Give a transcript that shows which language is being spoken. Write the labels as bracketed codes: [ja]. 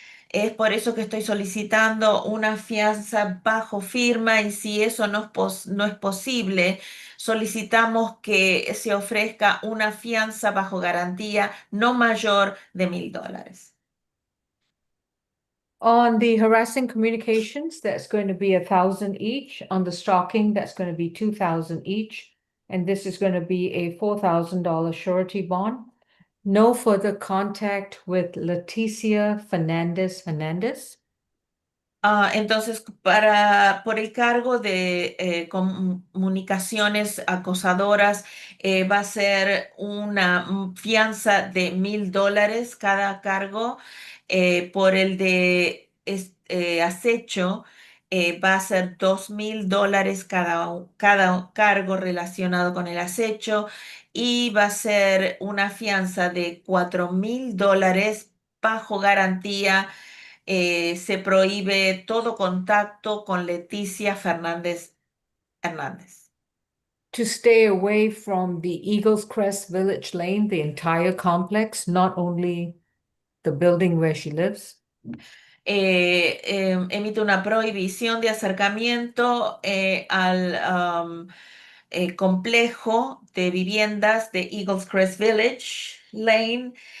[es] Es por eso que estoy solicitando una fianza bajo firma y si eso no es posible, solicitamos que se ofrezca una fianza bajo garantía no mayor de $1,000. [en] On the harassing communications, that's going to be 1,000 each. On the stalking, that's going to be 2,000 each. And this is going to be a $4,000 surety bond. No further contact with Leticia Hernandez. [es] Entonces, por el cargo de comunicaciones acosadoras, va a ser una fianza de $1,000 cada cargo. Por el de acecho, va a ser $2,000 cada cargo relacionado con el acecho. Y va a ser una fianza de $4,000 bajo garantía. Se prohíbe todo contacto con Leticia Hernández. [en] To stay away from the Eagles Crest Village Lane, the entire complex, not only the building where she lives. [es] Emite una prohibición de acercamiento al complejo de viviendas de Eagles Crest Village Lane.